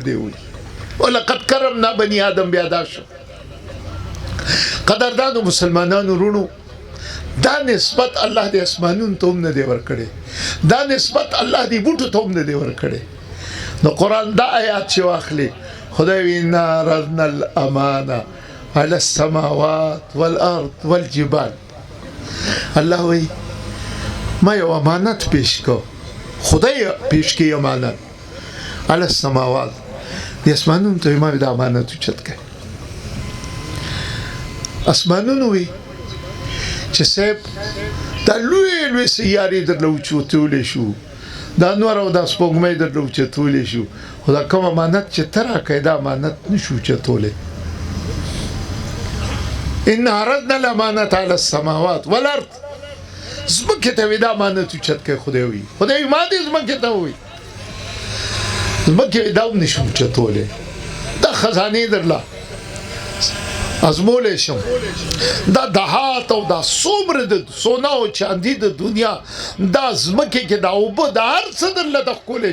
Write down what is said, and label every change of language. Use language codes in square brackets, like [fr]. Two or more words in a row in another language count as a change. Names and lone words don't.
[ps] دی وي [ar] ولقد کرمنا بني آدم [ps] بیا دا شو قدردانو مسلمانانو رونو دا نسبت الله د اسمانونو ته هم نه دی ورکړی دا نسبت الله د بوټو ته هم نه دی ورکړی نو قرآن دا آیات چې واخلي خدای وی [ar] انا عرضنا الامانه على السماوات والارض والجبال [ps] الله وی ما یو امانت پیش کو خدای پیش کی امانت [ar] علی السماوات [ps] د اسمانونو ته ما د امانت اوچت کړ اسمانونو وی چې صاحب دا لوی سیارې درله اوچتولی شو دا نور او دا سپوږمۍ درله اوچتولی شو خو دا کوم امانت چې ته راکړې دا امانت نشو اوچتولی [ar] ان عرضنا الامانة على السماوات والارض [ps] زمکه ته وی دا امانت اوچت کړ خدای وی ما دې زمکه ته وی زمکه دا هم نشو اوچتولی دا خزانې درله ازمولی شم دا دهات او دا څومره د سونا او چاندي د دنیا دا زمکه کې دا اوبه د هر څه درله د ښکولی